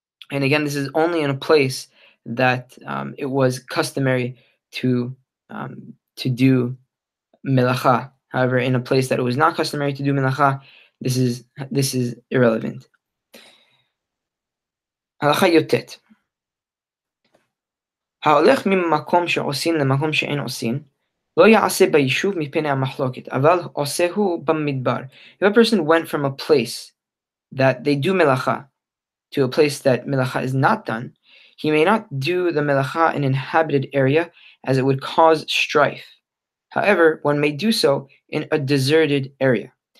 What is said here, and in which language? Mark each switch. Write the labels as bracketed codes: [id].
[en] And again, this is only in a place that it was customary to do melacha. However, in a place that it was not customary to do melacha, this is irrelevant. [he] הלכה י"ט. ההולך ממקום שעושים למקום שאין עושים, לא יעשה ביישוב מפני המחלוקת, אבל עושהו במדבר. [en] If a person went from a place that they do melacha to a place that melacha is not done, he may not do the melacha in an inhabited area, as it would cause strife. However, one may do so in a deserted area.